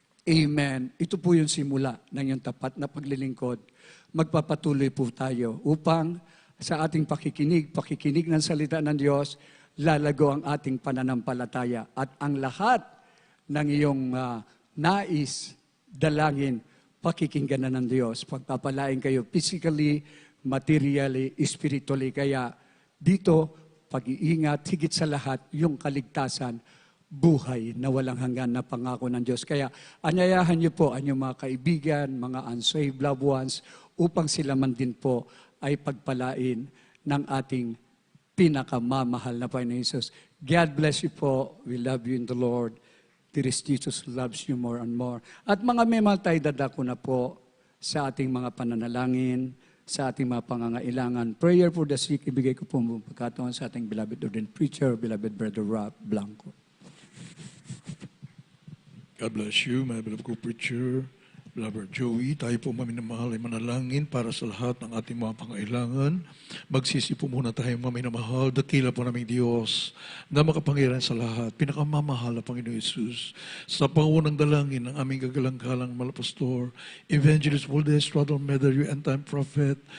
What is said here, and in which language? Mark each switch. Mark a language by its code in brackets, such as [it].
[tl] Amen. Ito po yung simula ng iyong tapat na paglilingkod. Magpapatuloy po tayo upang sa ating pakikinig ng salita ng Diyos, lalago ang ating pananampalataya at ang lahat ng iyong nais, dalangin, pakikinggan na ng Diyos. Pagpapalain kayo [en] physically, materially, spiritually. [tl] Kaya dito, pag-iingat, higit sa lahat, yung kaligtasan, buhay na walang hanggan na pangako ng Diyos. Kaya anyayahan niyo po ang inyong mga kaibigan, mga [en] unsaved loved ones, [tl] upang sila man din po ay pagpalain ng ating pinakamamahal na Panginoon Jesus. [en] God bless you po. We love you in the Lord. Dear Jesus loves you more and more. [tl] At mga memahal tayo, dadako na po sa ating mga pananalangin, sa ating mga pangangailangan. [en] Prayer for the sick, [tl] ibigay ko po mong pagkataon sa ating beloved ordained preacher, beloved Brother Rob Blanco. [en] God bless you, my beloved co-preacher, beloved Joey. [tl] Tayo po maminamahal ay manalangin para sa lahat ng ating mga pangailangan. Magsisi po muna tayo maminamahal. Dakila po naming Diyos na makapangyarihan sa lahat. Pinakamamahal na Panginoon Jesus. Sa pangunang dalangin ng aming gagalang-galang Malapastor, Evangelist Waldes, Strado Almeida, [en] you end-time prophet.